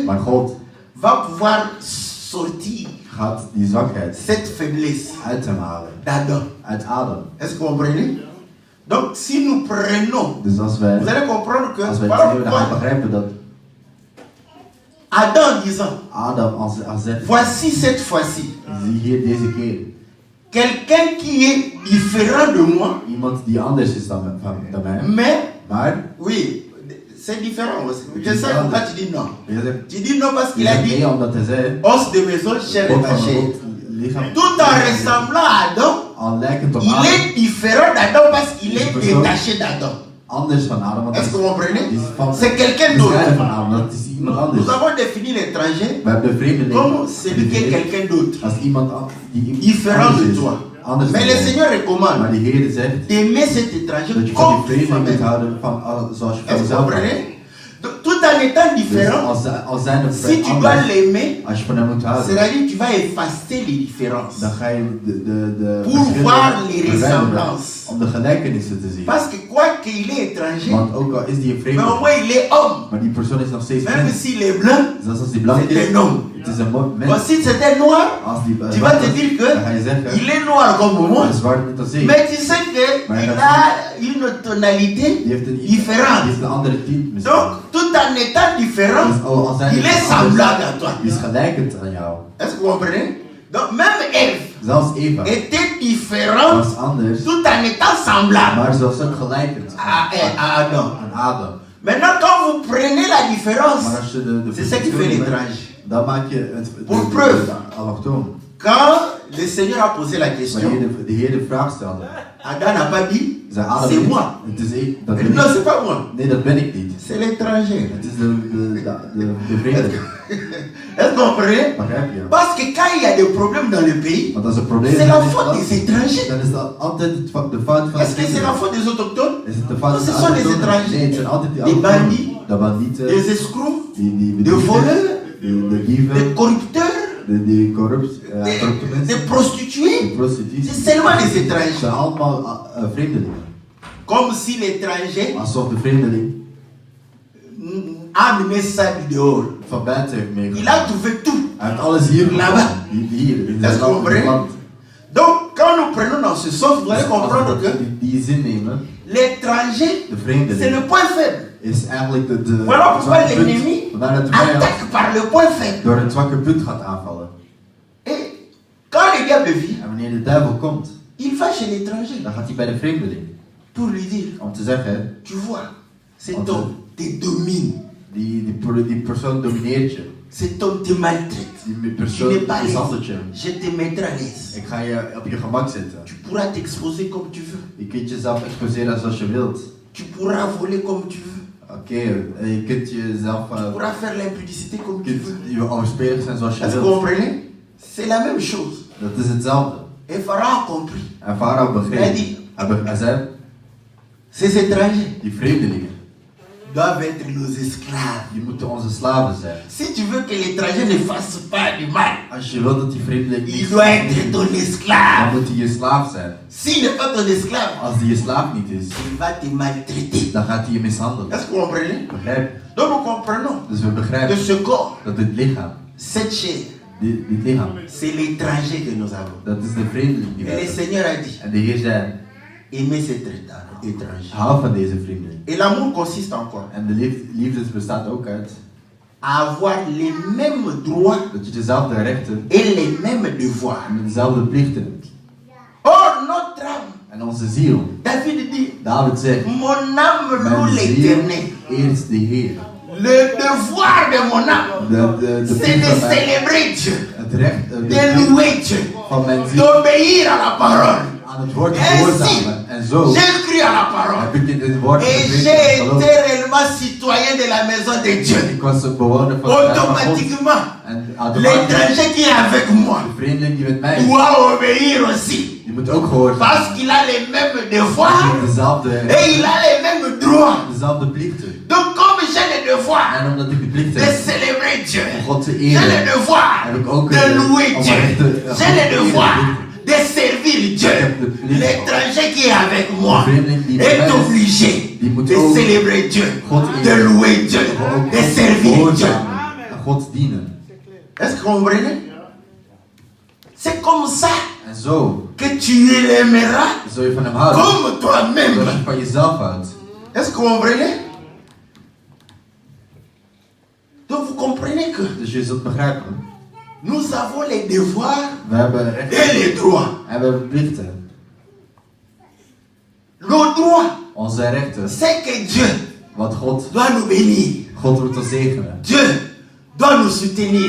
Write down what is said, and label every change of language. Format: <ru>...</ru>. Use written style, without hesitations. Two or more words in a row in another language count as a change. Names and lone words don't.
<nl>Maar God</nl> <fr>va pouvoir sortir</fr> <nl>gaat die zwakheid</nl> <fr>cette faiblesse</fr> <nl>uit hem halen.</nl> <fr>d'Adam.</fr> <nl>Uit Adam.</nl> <fr>Est-ce que vous comprenez? Donc si nous prenons,</fr> <nl>Dus als</nl> <fr>vous</fr> <nl>wij</nl> <fr>allez comprendre que</fr> <nl>het</nl> <fr>voilà</fr> <nl>nemen, dan gaan we</nl> <fr>pourquoi</fr> <nl>begrijpen dat</nl> <fr>Adam disant,</fr> <nl>Adam als zegt,</nl> <fr>voici cette fois-ci,</fr> <nl>zie hier deze keer,</nl> <fr>quelqu'un qui est différent de moi,</fr> <nl>iemand die anders is dan mij.</nl> <fr>mais,</fr> <nl>Maar,</nl> <fr>oui, c'est différent aussi. Je C'est sais différent. pourquoi tu dis non.</fr> <nl>je zegt,</nl> <fr>Tu dis non parce</fr> <nl>je</nl> <fr>qu'il a</fr> <nl>zegt</nl> <fr>dit,</fr> <nl>nee omdat hij zei,</nl> <fr>os de mes os, chair</fr> <nl>God</nl> <fr>de ma</fr> <nl>van</nl> <fr>chair.</fr> <nl>God, lichaam,</nl> <fr>Tout en ressemblant à Adam,</fr> <nl>al lijkend op</nl> <fr>il</fr> <nl>Adam,</nl> <fr>est différent d'Adam parce qu'il est C'est pour ça. détaché d'Adam.</fr> <nl>anders van Adam, want</nl> <fr>Est-ce que vous comprenez?</fr> <nl>die is van</nl> <fr>C'est quelqu'un</fr> <nl>die is vrij</nl> <fr>d'autre.</fr> <nl>van Adam, dat is iemand anders.</nl> <fr>Nous avons défini l'étranger</fr> <nl>We hebben de vreemdeling</nl> <fr>comme celui qui est</fr> <nl>gedefinieerd</nl> <fr>quelqu'un d'autre,</fr> <nl>als iemand die</nl> <fr>différent</fr> <nl>anders</nl> <fr>de</fr> <nl>is,</nl> <fr>toi.</fr> <nl>anders</nl> <fr>Mais</fr> <nl>dan</nl> <fr>le</fr> <nl>jij.</nl> <fr>Seigneur</fr> <nl>Maar</nl> <fr>recommande</fr> <nl>de Heer zegt</nl> <fr>d'aimer cet étranger</fr> <nl>dat je van</nl> <fr>comme</fr> <nl>die vreemdeling moet</nl> <fr>toi-même.</fr> <nl>houden van, zoals je van</nl> <fr>Est-ce que vous</fr> <nl>jezelf houdt.</nl> <fr>comprenez? Donc, tout en étant</fr> <nl>Dus</nl> <fr>différent,</fr> <nl>als zijn er</nl> <fr>si tu dois l'aimer,</fr> <nl>als je van hem moet houden,</nl> <fr>c'est-à-dire tu vas effacer les différences.</fr> <nl>dan ga je de</nl> <fr>Pour</fr> <nl>verschillen</nl> <fr>voir les</fr> <nl>verwijderen</nl> <fr>ressemblances.</fr> <nl>om de gelijkenissen te zien.</nl> <fr>Parce que quoi qu'il est étranger,</fr> <nl>Want ook al is die een</nl> <fr>mais au</fr> <nl>vreemdeling,</nl> <fr>moins il est homme.</fr> <nl>maar die persoon is nog steeds</nl> <fr>Même</fr> <nl>mens.</nl> <fr>s'il est blanc,</fr> <nl>Zelfs als die blank</nl> <fr>c'est</fr> <nl>is,</nl> <fr>un homme.</fr> <nl>het is een mens.</nl> <fr>Bon, si c'était noir,</fr> <nl>Als die</nl> <fr>tu vas te</fr> <nl>zwart is,</nl> <fr>dire</fr> <nl>dan ga je</nl> <fr>que</fr> <nl>zeggen,</nl> <fr>il est noir comme moi.</fr> <nl>hij is zwart net als ik.</nl> <fr>Mais tu sais</fr> <nl>Maar</nl> <fr>qu'il</fr> <nl>dat-</nl> <fr>a une tonalité</fr> <nl>Die heeft een</nl> <fr>différente.</fr> <nl>die heeft een andere tint misschien.</nl> <fr>Donc, tout en étant différent,</fr> <nl>Dus al zijn</nl> <fr>il</fr> <nl>die</nl> <fr>est</fr> <nl>anders,</nl> <fr>semblable à toi.</fr> <nl>die is gelijkend aan jou.</nl> <fr>Est-ce que vous comprenez? Donc, même Ève</fr> <nl>Zelfs Eva</nl> <fr>était différente</fr> <nl>was anders,</nl> <fr>tout en étant semblable</fr> <nl>maar ze was ook gelijkend</nl> <fr>à Adam.</fr> <nl>aan Adam.</nl> <fr>Maintenant, quand vous prenez la différence,</fr> <nl>Maar als je de</nl> <fr>c'est ça qui fait</fr> <nl>verschillen</nl> <fr>l'étrange.</fr> <nl>maakt, dan maak je het</nl> <fr>Pour preuve.</fr> <nl>allochtoon.</nl> <fr>Quand le Seigneur a posé la</fr> <nl>Wanneer</nl> <fr>question,</fr> <nl>de Heer de vraag stelde,</nl> <fr>Adam n'a pas dit,</fr> <nl>zei Adam</nl> <fr>c'est</fr> <nl>niet,</nl> <fr>moi.</fr> <nl>het is ik, dat</nl> <fr>Il</fr> <nl>ben</nl> <fr>dit, non,</fr> <nl>ik.</nl> <fr>c'est pas moi,</fr> <nl>Nee, dat ben ik niet.</nl> <fr>c'est l'étranger.</fr> <nl>Het is de vreemdeling.</nl> <fr>Est-ce que vous comprenez?</fr> <nl>Begrijp je?</nl> <fr>Parce que quand il y a des problèmes dans le pays,</fr> <nl>Want als er problemen</nl> <fr>c'est</fr> <nl>zijn</nl> <fr>la</fr> <nl>in het</nl> <fr>faute</fr> <nl>land,</nl> <fr>des étrangers.</fr> <nl>dan is dat altijd de fout van de</nl> <fr>Est-ce que c'est la</fr> <nl>vreemdeling.</nl> <fr>faute des autochtones?</fr> <nl>Is het de fout</nl> <fr>Non,</fr> <nl>van</nl> <fr>ce</fr> <nl>de</nl> <fr>sont les</fr> <nl>allochtonen?</nl> <fr>étrangers.</fr> <nl>Nee, het zijn altijd die</nl> <fr>Des</fr> <nl>allochtonen.</nl> <fr>bandits,</fr> <nl>De bandieten,</nl> <fr>des escrocs,</fr> <nl>die</nl> <fr>des</fr> <nl>bedrieven,</nl> <fr>voleurs,</fr> <nl>de dieven,</nl> <fr>des corrupteurs,</fr> <nl>die corrupte</nl> <fr>des</fr> <nl>mensen,</nl> <fr>prostituées.</fr> <nl>de prostituties.</nl> <fr>C'est seulement les</fr> <nl>Het</nl> <fr>étrangers.</fr> <nl>zijn allemaal vreemdelingen.</nl> <fr>Comme si l'étranger</fr> <nl>Alsof de vreemdeling</nl> <fr>a amené ça du dehors.</fr> <nl>van buiten heeft</nl> <fr>Il</fr> <nl>meegemaakt.</nl> <fr>a trouvé tout.</fr> <nl>Hij heeft alles hier</nl> <fr>Là-bas.</fr> <nl>hier in</nl> <fr>Est-ce</fr> <nl>zijn</nl> <fr>que vous comprenez?</fr> <nl>land.</nl> <fr>Donc, quand nous prenons dans ce sens, vous allez</fr> <nl>Dus als</nl> <fr>comprendre</fr> <nl>we</nl> <fr>que</fr> <nl>die zin nemen,</nl> <fr>l'étranger,</fr> <nl>de</nl> <fr>c'est</fr> <nl>vreemdeling</nl> <fr>le point faible.</fr> <nl>is eigenlijk de</nl> <fr>Voilà pourquoi</fr> <nl>zwakke punt.</nl> <fr>l'ennemi</fr> <nl>Vandaar dat de vijand</nl> <fr>attaque par le point faible.</fr> <nl>door het zwakke punt gaat aanvallen.</nl> <fr>Et quand le diable vient,</fr> <nl>En wanneer de duivel komt,</nl> <fr>il va chez l'étranger</fr> <nl>dan gaat hij bij de vreemdeling.</nl> <fr>pour lui dire,</fr> <nl>Om te zeggen,</nl> <fr>tu vois, cet</fr> <nl>Want-</nl> <fr>homme te domine,</fr> <nl>die persoon domineert je.</nl> <fr>cet homme te maltraite.</fr> <nl>Die</nl> <fr>Tu</fr> <nl>persoon</nl> <fr>n'es pas</fr> <nl>mishandelt je.</nl> <fr>l'aise. Je te mettrai à l'aise.</fr> <nl>Ik ga je op je gemak zetten.</nl> <fr>Tu pourras t'exposer comme tu veux.</fr> <nl>Je kunt jezelf exposeren zoals je wilt.</nl> <fr>Tu pourras voler comme tu veux.</fr> <nl>Oké, je kunt jezelf...</nl> <fr>Tu pourras faire l'impudicité comme tu</fr> <nl>Je</nl> <fr>veux.</fr> <nl>kunt je overspelig zijn zoals je</nl> <fr>Est-ce que vous</fr> <nl>wilt.</nl> <fr>comprenez? C'est la même chose.</fr> <nl>Dat is hetzelfde.</nl> <fr>Et Pharaon a compris.</fr> <nl>En Farao begreep. Hij zei,</nl> <fr>Ces étrangers</fr> <nl>die vreemdelingen,</nl> <fr>doivent être nos esclaves.</fr> <nl>die moeten onze slaven zijn.</nl> <fr>Si tu veux que l'étranger ne fasse pas du mal,</fr> <nl>Als je wilt dat die vreemdeling</nl> <fr>il</fr> <nl>niet</nl> <fr>doit être ton</fr> <nl>dan</nl> <fr>esclave.</fr> <nl>moet hij je slaaf zijn.</nl> <fr>S'il n'est pas ton esclave,</fr> <nl>Als die je slaaf niet is,</nl> <fr>il va te maltraiter.</fr> <nl>dan gaat hij je mishandelen.</nl> <fr>Est-ce que vous comprenez?</fr> <nl>Begrijp?</nl> <fr>Donc nous comprenons</fr> <nl>Dus we</nl> <fr>que</fr> <nl>begrijpen</nl> <fr>ce corps,</fr> <nl>dat dit lichaam,</nl> <fr>cette chair,</fr> <nl>dit lichaam,</nl> <fr>c'est l'étranger que nous avons.</fr> <nl>dat is de vreemdeling die</nl> <fr>Et</fr> <nl>wij</nl> <fr>le</fr> <nl>hebben.</nl> <fr>Seigneur a dit,</fr> <nl>En de Heer zei,</nl> <fr>aimez cet étranger.</fr> <nl>hou van deze vreemdeling.</nl> <fr>Et l'amour consiste en quoi?</fr> <nl>En de liefde bestaat ook uit</nl> <fr>À avoir les mêmes droits</fr> <nl>dat je dezelfde rechten</nl> <fr>et les mêmes devoirs.</fr> <nl>en dezelfde plichten hebt.</nl> <fr>Or, notre âme,</fr> <nl>En onze ziel,</nl> <fr>David dit,</fr> <nl>David zegt,</nl> <fr>mon âme loue</fr> <nl>mijn ziel</nl> <fr>l'éternel.</fr> <nl>eerst de Heer.</nl> <fr>Le devoir de mon âme,</fr> <nl>De</nl> <fr>c'est</fr> <nl>plicht</nl> <fr>de</fr> <nl>van mijn,</nl> <fr>célébrer Dieu.</fr> <nl>het het recht</nl> <fr>de louer Dieu,</fr> <nl>van mijn ziel</nl> <fr>d'obéir à la parole.</fr> <nl>aan het woord te</nl> <fr>Ainsi,</fr> <nl>gehoorzamen. En zo</nl> <fr>j'ai cru à la parole.</fr> <nl>heb ik in het woord</nl> <fr>Et</fr> <nl>gekregen</nl> <fr>j'ai</fr> <nl>en geloofd.</nl> <fr>été réellement citoyen de la maison de Dieu.</fr> <nl>Ik was een bewoner van het huis van God.</nl> <fr>Automatiquement,</fr> <nl>En automatisch,</nl> <fr>l'étranger qui est avec moi</fr> <nl>de vreemdeling die met mij is,</nl> <fr>doit obéir aussi.</fr> <nl>die moet ook gehoorzamen.</nl> <fr>Parce qu'il a les mêmes</fr> <nl>Hij</nl> <fr>devoirs</fr> <nl>heeft dezelfde,</nl> <fr>et il a les mêmes droits.</fr> <nl>dezelfde plichten.</nl> <fr>Donc comme j'ai le devoir</fr> <nl>En omdat ik de plicht</nl> <fr>de</fr> <nl>heb</nl> <fr>célébrer Dieu,</fr> <nl>om God te</nl> <fr>j'ai le</fr> <nl>eren,</nl> <fr>devoir</fr> <nl>heb ik ook</nl> <fr>de louer</fr> <nl>om</nl> <fr>Dieu,</fr> <nl>recht te</nl> <fr>j'ai le</fr> <nl>God te</nl> <fr>devoir</fr> <nl>eren.</nl> <fr>de servir Dieu. L'étranger qui est avec moi est obligé</fr> <nl>Die moet</nl> <fr>de</fr> <nl>ook</nl> <fr>célébrer Dieu,</fr> <nl>God</nl> <fr>de</fr> <nl>eren.</nl> <fr>louer Dieu,</fr> <nl>Maar ook</nl> <fr>de servir Dieu.</fr> <nl>gehoorzamen en God dienen.</nl> <fr>Est-ce que vous comprenez? C'est comme ça</fr> <nl>En zo</nl> <fr>que tu l'aimeras</fr> <nl>zul je van hem houden.</nl> <fr>comme toi-même.</fr> <nl>Zoals je van jezelf houdt.</nl> <fr>Est-ce que vous comprenez? Donc vous comprenez que</fr> <nl>Dus je zult begrijpen.</nl> <fr>nous avons les devoirs</fr> <nl>We hebben</nl> <fr>et</fr> <nl>rechten</nl> <fr>les droits.</fr> <nl>en we hebben plichten.</nl> <fr>Nos droits,</fr> <nl>Onze rechten,</nl> <fr>c'est que Dieu</fr> <nl>wat God,</nl> <fr>doit nous bénir.</fr> <nl>God moet ons zegenen.</nl> <fr>Dieu doit nous soutenir.</fr>